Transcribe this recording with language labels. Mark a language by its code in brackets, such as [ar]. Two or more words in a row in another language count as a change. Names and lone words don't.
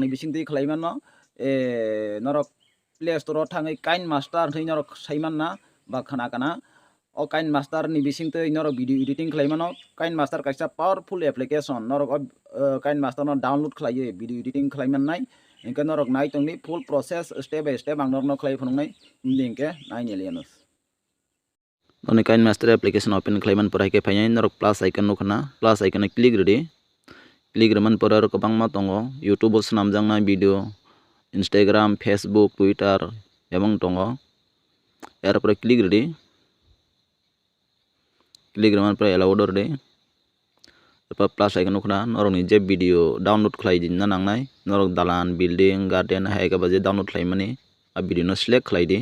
[trp] ni bising tui khlaima no norok Play Store thangai Kind Master thei norok saiman na ba khana kana o Kind Master ni bising tui norok [en] video editing [trp] khlaimano Kind Master kaisa [en] powerful application [trp] norok Kind Master no download khlaiye [en] video editing [trp] khlaiman nai engke norok nai tongni [en] full process step by step [trp] ang norok no khlai phunungnai engke nai nelianus oni Kind Master [en] application open [trp] khlaiman por haike phainai norok [en] plus icon [trp] nukhna [en] plus icon click [trp] redi click reman por aro kabangma tongo YouTube o swnamjakna video Instagram, Facebook, Twitter, ebong tongo. Erpore click redi. Click reman pore allow redi. Erpor [en] plus icon [trp] nukhna norok ni je [en] video download [trp] khlai din na nangnai norok dalan building garden hai ka baje download khlaimani a video no select khlai di.